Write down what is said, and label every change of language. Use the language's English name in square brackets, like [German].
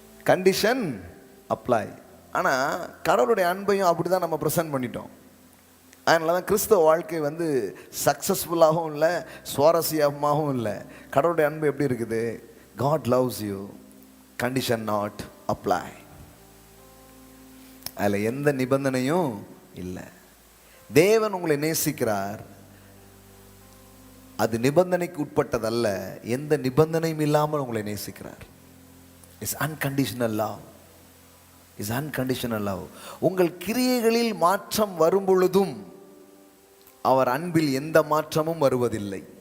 [Tamil] Condition apply. ஆனால் கடவுளுடைய அன்பையும் அப்படி தான் நம்ம ப்ரெசென்ட் பண்ணிட்டோம். அதனால தான் கிறிஸ்தவ வாழ்க்கை சக்ஸஸ்ஃபுல்லாகவும் இல்லை, சுவாரஸ்யமாகவும் இல்லை. கடவுளுடைய அன்பு எப்படி இருக்குது? [English] God loves you, condition not apply. [Tamil] அதில் எந்த நிபந்தனையும் இல்லை. தேவன் உங்களை நேசிக்கிறார், அது நிபந்தனைக்கு உட்பட்டதல்ல. எந்த நிபந்தனையும் இல்லாமல் உங்களை நேசிக்கிறார். [English] It's unconditional love. Is unconditional love. [Tamil] உங்கள் கிரியைகளில் மாற்றம் வரும் பொழுதும் அவர் அன்பில் எந்த மாற்றமும் வருவதில்லை.